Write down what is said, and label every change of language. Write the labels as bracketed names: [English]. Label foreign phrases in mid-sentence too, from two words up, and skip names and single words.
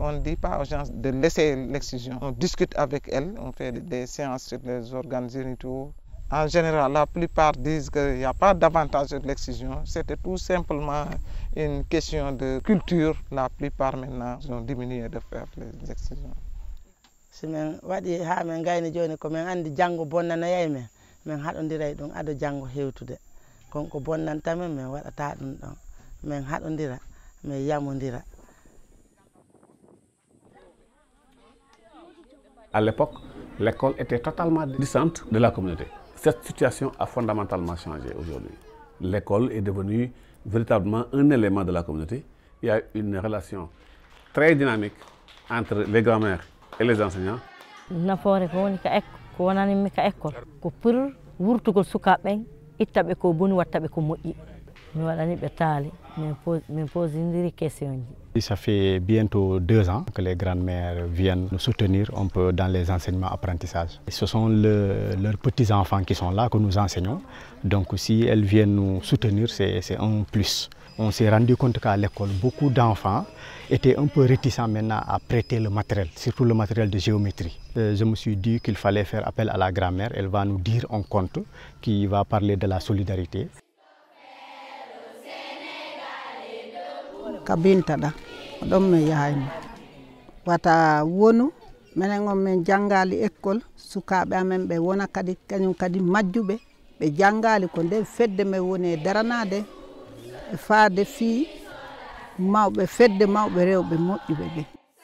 [French] On ne dit pas aux gens de laisser l'excision. On discute avec elles, on fait des séances sur les organes génitaux. En général, la plupart disent qu'il n'y a pas d'avantage de l'excision. C'était tout simplement une question de culture. La plupart maintenant ont diminué de faire les excisions. [Fula] Si je waɗi ha min gayni joni ko min andi janggo bonnanayay men min haɗodiray ɗum ado janggo hewtude konko bonnantamin min waɗata ɗum ɗon min haɗodira min yamodira. [French] À l'époque, l'école était totalement distante de la communauté. Cette situation a fondamentalement changé aujourd'hui. L'école est devenue véritablement un élément de la communauté. Il y a une relation très dynamique entre les grands-mères et les enseignants. [Fula] Nafoore ko woni ko wonanimi ka école ko pour wurtugol sukaɓe ittaɓe ko boni wattaɓe ko moƴƴi mi waɗani ɓe taali min posindiri question ji. [French] Ça fait bientôt 2 ans que les grandes-mères viennent nous soutenir un peu dans les enseignements apprentissages. Ce sont leurs petits-enfants qui sont là, que nous enseignons. Donc si elles viennent nous soutenir, c'est un plus. On s'est rendu compte qu'à l'école, beaucoup d'enfants étaient un peu réticents maintenant à prêter le matériel, surtout le matériel de géométrie. Je me suis dit qu'il fallait faire appel à la grand-mère. Elle va nous dire un conte qui va parler de la solidarité. [Fula] Kabintaɗa ɗon min yahaymo wata wonu minen on min jangali école sukaɓe amen ɓe wona kadi kañum kadi majjuɓe ɓe jangali ko nden fedde men woni e daranade e faade fii mawɓe fedde mawɓe rewɓe moƴƴuɓe ɓe.